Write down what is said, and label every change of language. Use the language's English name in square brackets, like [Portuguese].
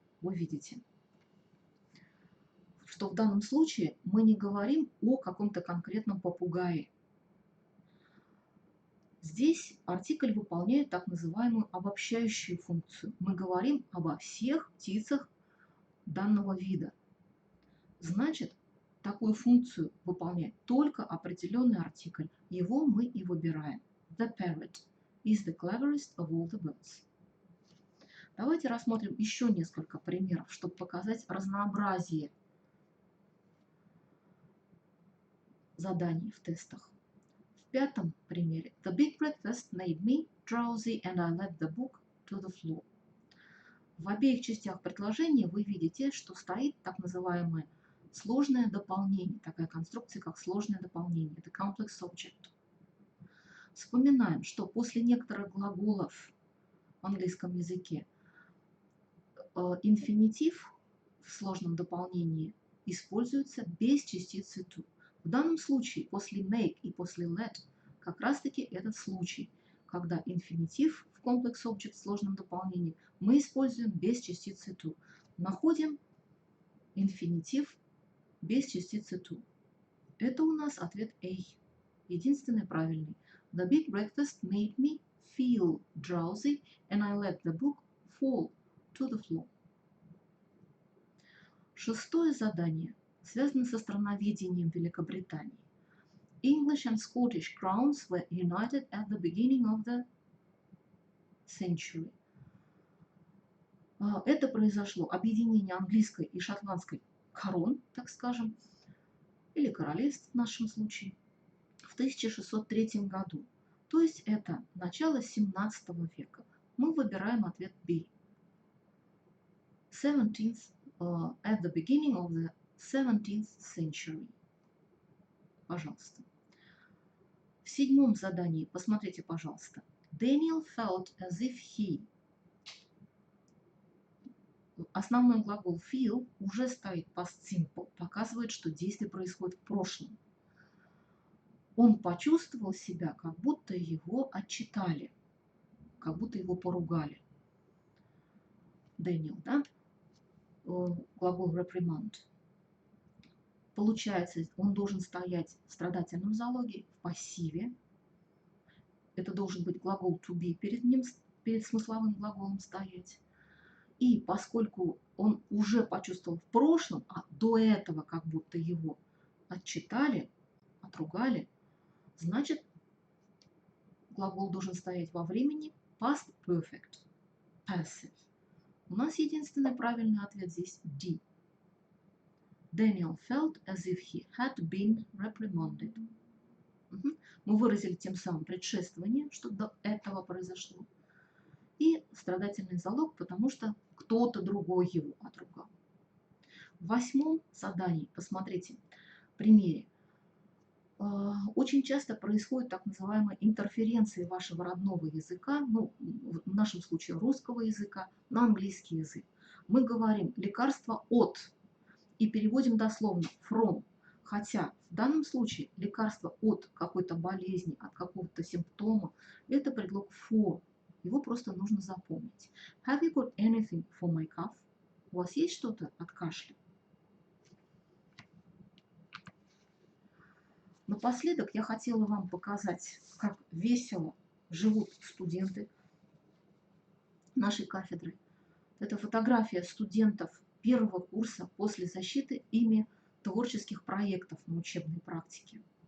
[Russian] Вы видите, что в данном случае мы не говорим о каком-то конкретном попугае. Здесь артикль выполняет так называемую обобщающую функцию. Мы говорим обо всех птицах данного вида. Значит, такую функцию выполняет только определенный артикль. Его мы и выбираем. [English] The parrot is the cleverest of all the birds. [Russian] Давайте рассмотрим еще несколько примеров, чтобы показать разнообразие заданий в тестах. В пятом примере. [English] The big breakfast made me drowsy and I let the book to the floor. [Russian] В обеих частях предложения вы видите, что стоит так называемое сложное дополнение, такая конструкция, как сложное дополнение. Это complex subject. Вспоминаем, что после некоторых глаголов в английском языке инфинитив в сложном дополнении используется без частицы to. В данном случае после make и после let как раз таки этот случай. когда инфинитив в комплекс object в сложном дополнении мы используем без частицы to. Находим инфинитив без частицы to. Это у нас ответ A. Единственный правильный. [English] The big breakfast made me feel drowsy and I let the book fall to the floor. [Russian] Шестое задание связано со страноведением Великобритании. [English] English and Scottish crowns were united at the beginning of the century. [Russian] Это произошло, объединение английской и шотландской корон, так скажем, или королевств в нашем случае, в 1603 году. То есть это начало 17 века. Мы выбираем ответ B. [English] 17th, at the beginning of the 17th century. [Russian] Пожалуйста. В седьмом задании, посмотрите, пожалуйста. [English] Daniel felt as if he. [Russian] Основной глагол feel уже стоит past simple, показывает, что действие происходит в прошлом. Он почувствовал себя, как будто его отчитали, как будто его поругали. Дэниел, да? Глагол reprimand. Получается, он должен стоять в страдательном залоге, в пассиве. Это должен быть глагол to be перед ним, перед смысловым глаголом стоять. И поскольку он уже почувствовал в прошлом, а до этого как будто его отчитали, отругали, значит, глагол должен стоять во времени past perfect, passive. У нас единственный правильный ответ здесь D. [English] Daniel felt as if he had been reprimanded. [Russian] Мы выразили тем самым предшествование, что до этого произошло. И страдательный залог, потому что кто-то другой его отругал. В восьмом задании, посмотрите, в примере, очень часто происходит так называемая интерференция вашего родного языка, ну, в нашем случае русского языка, на английский язык. Мы говорим лекарство от и переводим дословно from, хотя в данном случае лекарство от какой-то болезни, от какого-то симптома, это предлог for. Его просто нужно запомнить. [English] Have you got anything for my cough? [Russian] У вас есть что-то от кашля? Напоследок я хотела вам показать, как весело живут студенты нашей кафедры. Это фотография студентов первого курса после защиты ими творческих проектов на учебной практике.